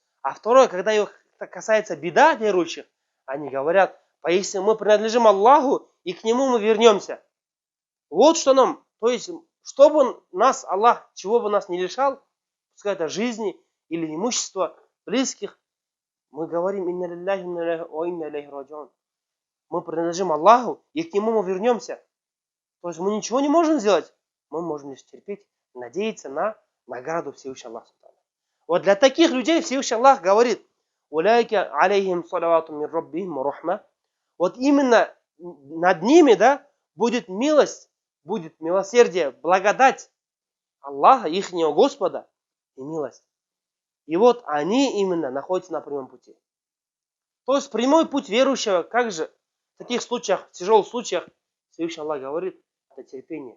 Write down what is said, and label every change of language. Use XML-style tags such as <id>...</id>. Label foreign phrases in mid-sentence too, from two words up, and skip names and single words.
<ru>А второе, когда их касается беда верующих, они говорят, поистине мы принадлежим Аллаху, и к Нему мы вернемся. Вот что нам, то есть, чтобы нас, Аллах, чего бы нас не лишал, пускай это жизни или имущества, близких, мы говорим,</ru> <ar>إنا لله وإنا إليه راجعون.</ar> <ru>Мы принадлежим Аллаху, и к Нему мы вернемся. То есть мы ничего не можем сделать. Мы можем лишь терпеть, надеяться на награду Всевышнего Аллаха. Вот для таких людей Всевышний Аллах говорит,</ru> <ar>«أولئك عليهم صلوات من ربهم ورحمة».</ar> <ru>Вот именно над ними, да, будет милость, будет милосердие, благодать Аллаха, ихнего Господа и милость. И вот они именно находятся на прямом пути. То есть прямой путь верующего, как же в таких случаях, в тяжелых случаях, Всевышний Аллах говорит, это терпение.</ru>